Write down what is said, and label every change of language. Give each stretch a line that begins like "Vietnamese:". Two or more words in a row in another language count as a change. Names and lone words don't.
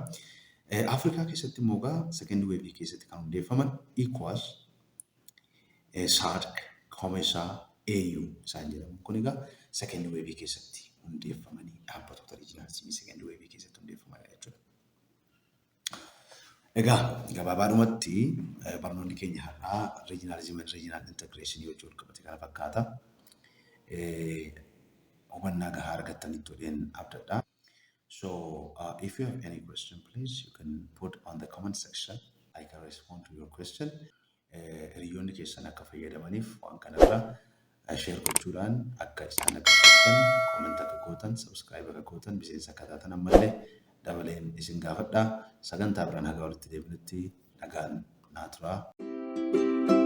Oromo: Afrikaa keessatti immoo
English: second wave
Oromo: keessatti kan hundeeffaman ECOWAS, SADC, COMESA, AU isaan jedhamu kun egaa
English: second wave
Oromo: keessatti hundeeffamanii dhaabbatoota regionalizimii
English: second wave
Oromo: keessatti hundeeffaman jechuudha. Egaa gabaabaadhumatti barnoonni keenya har'aa
English: regionalism and regional integration
Oromo: yoo jalqabate kana fakkaata. Hubannaa gahaa argattanitti jedheen abdadha.
English: So if you have any question, please, you can put on the comment section. I can respond to your question.
Oromo: Hiriyoonni keessan akka fayyadamaniif waan kanarra share gochuudhaan akka isaan akka gootan, comment akka gootan, subscribe akka gootan, miseensa akka taatan ammallee dabaleen isin gaafadha. Sagantaa biraan haga walitti deebinutti nagaan naa turaa.